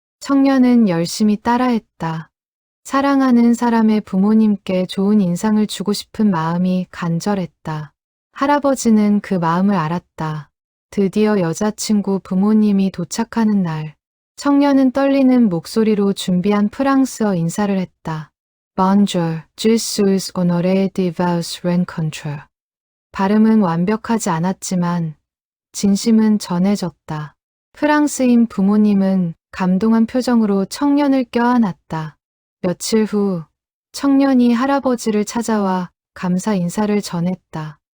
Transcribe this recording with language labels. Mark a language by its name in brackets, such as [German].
[Korean] 청년은 열심히 따라했다. 사랑하는 사람의 부모님께 좋은 인상을 주고 싶은 마음이 간절했다. 할아버지는 그 마음을 알았다. 드디어 여자친구 부모님이 도착하는 날, 청년은 떨리는 목소리로 준비한 프랑스어 인사를 했다. [French] Bonjour, je suis honoré de vous rencontrer. [Korean] 발음은 완벽하지 않았지만 진심은 전해졌다. 프랑스인 부모님은 감동한 표정으로 청년을 껴안았다. 며칠 후 청년이 할아버지를 찾아와 감사 인사를 전했다.